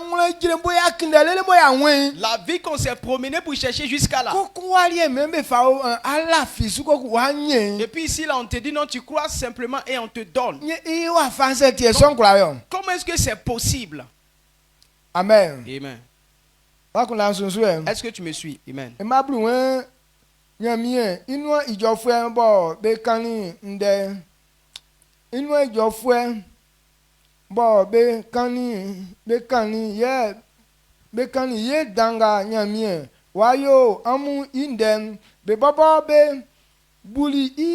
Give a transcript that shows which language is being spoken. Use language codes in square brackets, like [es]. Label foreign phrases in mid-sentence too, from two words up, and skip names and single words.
[fr] La vie qu'on s'est promené pour chercher jusqu'à là. Et puis ici, là, on te dit non, tu crois simplement et on te donne. Donc, comment est-ce que c'est possible? Amen. Amen. Est-ce que tu me suis? Amen. [bci] Bo be kani ye danga nyamie wayo amu indem be baba be buli